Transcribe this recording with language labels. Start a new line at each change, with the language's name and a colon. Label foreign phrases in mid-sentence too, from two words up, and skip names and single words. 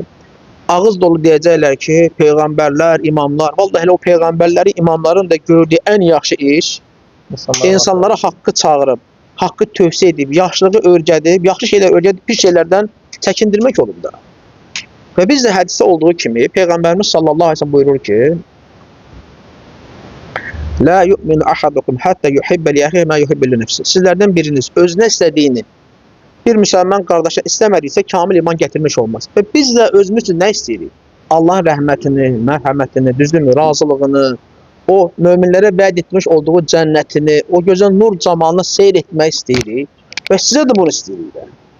Azerbaijani: Ağız dolu deyəcəklər ki, peyğəmbərlər, imamlar. Vallahi elə o peyğəmbərləri, imamların da gördüyü ən yaxşı iş insanlara haqqı çağırıb, haqqı tövsiyə edib, yaxşılığı öyrədib, yaxşı şeylər öyrədib, pis şeylərdən çəkindirmək olur da. Və biz də hədisdə olduğu kimi Peyğəmbərimiz
Arabic: صلى الله عليه وسلم
Azerbaijani: buyurur ki:
Arabic: "لا يؤمن أحدكم حتى يحب لأخيه ما يحب لنفسه."
Azerbaijani: Sizlərdən biriniz özünə istədiyini bir müsəlman qardaşa istəmədiksə kamil iman gətirmiş olmaz. Və biz də özümüz üçün nə istəyirik? Allahın rəhmətini, mərhəmətini, düzdürmü, razılığını, o möminlərə vəd etmiş olduğu cənnətini, o gözəl nur camalını seyr etmək istəyirik və sizə də bunu istəyirik.